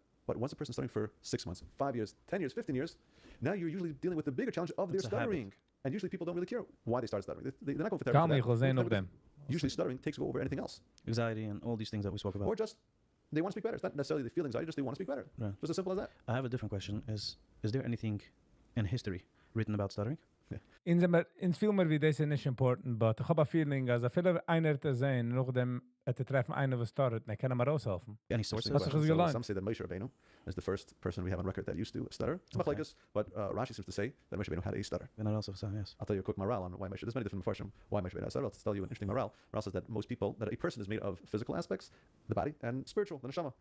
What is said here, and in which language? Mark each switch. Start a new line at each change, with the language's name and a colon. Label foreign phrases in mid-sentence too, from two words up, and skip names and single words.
English: But once a person's stuttering for 6 months, 5 years, 10 years, 15 years, now you're usually dealing with the bigger challenge of their stuttering. And usually people don't really care why they start stuttering. They're not going for therapy. Usually stuttering takes over anything else. Anxiety and all these things that we spoke about. Or just they want to speak better. It's not necessarily they feel anxiety, just they want to speak better. Right. Just as simple as that. I have a different question. Is there anything in history written about stuttering? In viel meer wie deze is important, but I have a feeling as a viele einer te zijn, nog dem te treffen einer was started, ne kann maar raushelfen. Any sources? Some say that Moshe Rabbeinu is the first person we have on record that used to stutter. Okay. But Rashi seems to say that Moshe Rabbeinu had a stutter. And I also say yes. I'll tell you a quick morale on why Moshe. There's many different versions why Moshe Rabbeinu had a stutter. I'll tell you an interesting morale. Morale says that most people, that a person is made of physical aspects, the body, and spiritual, the neshama.